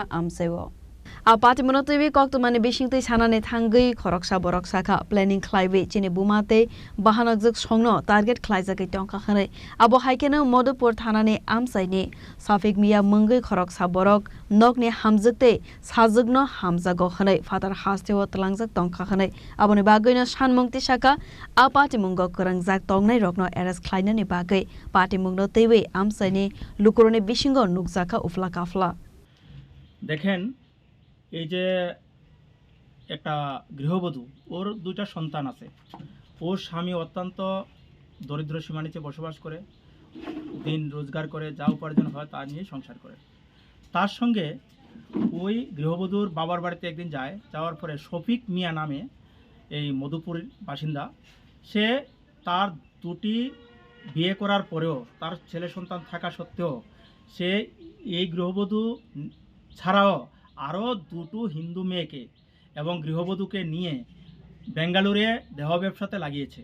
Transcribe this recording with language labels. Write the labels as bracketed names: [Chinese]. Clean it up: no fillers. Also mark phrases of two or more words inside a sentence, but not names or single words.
[Kok Borok] amsewo a patimuno tv koktomani bishingtei sanane thangai khoroksa boroksa planning khlaibe chini bumate bahanakjuk songno target khlaijak tongka khane abo haikeno modupur thanane amsaini safik miya mungai khoroksa borok nokni hamjukte sajugno hamjago khane fatar hastewa tlangjak tongka khane aboni bagoino sanmungti saka a patimunggo korangjak tongnai rokno arrest khlainani bagai patimungno teiwe amsaini lukurone bishingo nukjaka ufla kafla [Bangla] দেখেন এই যে একটা গৃহবধূ ওর দুইটা সন্তান আছে ওর স্বামী অত্যন্ত দরিদ্র সীমার নিচে বসবাস করে দিন রোজগার করে যা উপার্জন হয় তা নিয়ে সংসার করে তার সঙ্গে ওই গৃহবধূর বাবার বাড়িতে একদিন যায় যাওয়ার পরে শফিক মিয়া নামে এই মধুপুরের বাসিন্দা সে তার দুটি বিয়ে করার পরেও তার ছেলে সন্তান থাকা সত্ত্বেও সে এই গৃহবধূ ছাড়াও আরও দুটো হিন্দু মেয়েকে এবং গৃহবধূকে নিয়ে বেঙ্গালুরে দেহ ব্যবসাতে লাগিয়েছে।